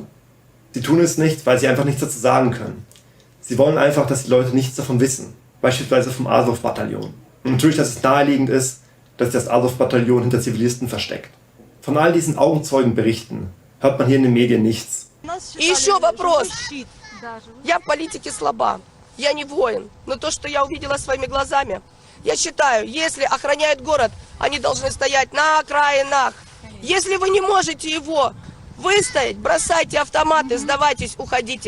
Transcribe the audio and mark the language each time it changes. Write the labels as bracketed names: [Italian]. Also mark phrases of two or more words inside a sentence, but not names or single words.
[German] Sie tun es nicht, weil sie einfach nichts dazu sagen können. Sie wollen einfach, dass die Leute nichts davon wissen, beispielsweise vom Azov-Bataillon. Und natürlich, dass es naheliegend ist, dass sich das Azov-Bataillon hinter Zivilisten versteckt. Von all diesen Augenzeugenberichten hört man hier in den Medien nichts. [Russian] И еще вопрос. Я в политике слаба. Я не воин. Но то, что я увидела своими глазами, я считаю, если охраняют город, они должны стоять на окраинах. Если вы не можете его выстоять, бросайте автоматы, сдавайтесь, уходите.